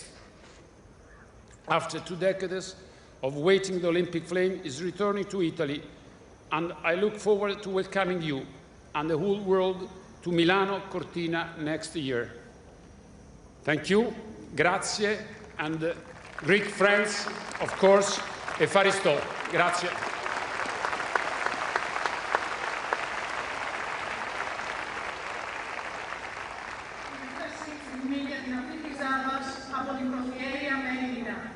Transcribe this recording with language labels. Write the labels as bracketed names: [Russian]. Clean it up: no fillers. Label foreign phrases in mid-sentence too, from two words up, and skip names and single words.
[English] After 2 decades of waiting, the Olympic flame is returning to Italy, and I look forward to welcoming you and the whole world to Milano-Cortina next year. Thank you, grazie, and Greek friends, of course, [Greek] Ευχαριστώ. Grazie. Για την αυτή της Ζάβας από την Πρωθιέρεια Μέλινα.